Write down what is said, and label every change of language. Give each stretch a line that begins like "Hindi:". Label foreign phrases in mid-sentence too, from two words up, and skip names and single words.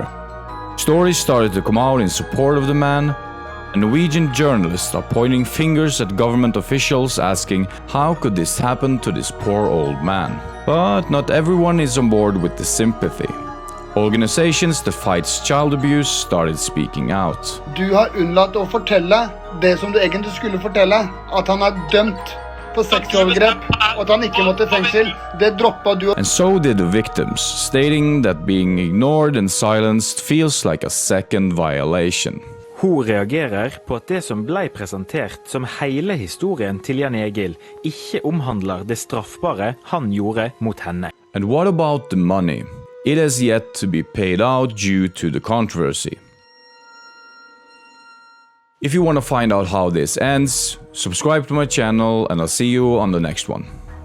English: Stories started to come out in support of the man, and Norwegian journalists are pointing fingers at government officials asking how could this happen to this poor old man. But not everyone is on board with the sympathy. Organizations that fights child abuse started speaking out.
Norwegian: Du har unnlatt å fortelle det som du egentlig skulle fortelle, at han dømt for seksualovergrep, og at han ikke måtte I fengsel. Det droppet du.
English: And so did the victims, stating that being ignored and silenced feels like a second violation.
Norwegian: Hun reagerer på at det som ble presentert som hele historien til Jan Egil ikke omhandler det straffbare han gjorde mot henne.
English: And what about the money? It has yet to be paid out due to the controversy. If you want to find out how this ends, subscribe to my channel and I'll see you on the next one.